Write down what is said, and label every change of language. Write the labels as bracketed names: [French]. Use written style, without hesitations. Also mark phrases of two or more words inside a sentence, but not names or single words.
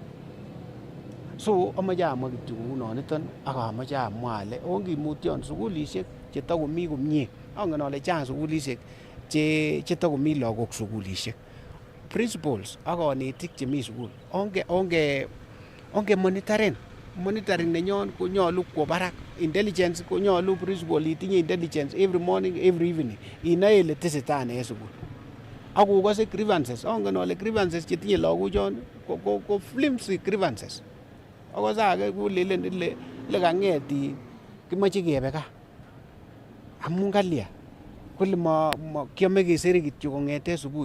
[Kalenjin] So amoche amwa kityo kounoniton, ak amoche amwa ale ongimutyon sugulisiek chetakomi komie. Angen ale chang sugulisiek chetakomi lagok sugulisiek. Principals ak kanetik chemi sugul onge monitoring nenyon konyolu kwo barak. Intelligence konyolu principal itinye intelligence [English] every morning every evening, [Kalenjin] inae ile tesetai ne en sugul. Ak kokase grievances, angen ale grievances chetinye lagochon ko [English] flimsy grievances. [Kalenjin] Akose age kolelen ile kang'et kimoche kebe gaa amun kalya, kole kiame kesere kityo kong'eten subui.